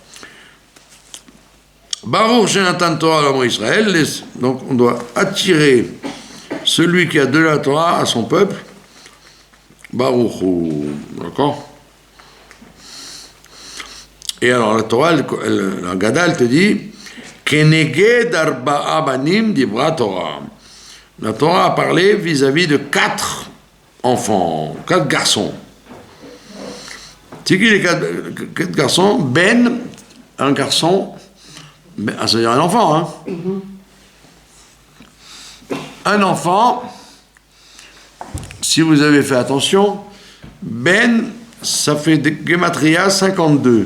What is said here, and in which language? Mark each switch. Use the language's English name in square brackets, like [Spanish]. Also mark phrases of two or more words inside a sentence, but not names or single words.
[Hebrew] ברוך שנתן תורה לעמו ישראל, [French] donc on doit attirer celui qui a de la Torah à son peuple. Baruch, d'accord? Et alors la Torah, la Haggadah, elle te dit [Hebrew] כנגד ארבעה בנים דיברה תורה. [French] La Torah a parlé vis-à-vis de 4 enfants, 4 garçons. C'est qui les 4 garçons? Ben, un garçon, ça veut dire un enfant, hein? Un enfant, si vous avez fait attention, Ben, ça fait Gematria 52.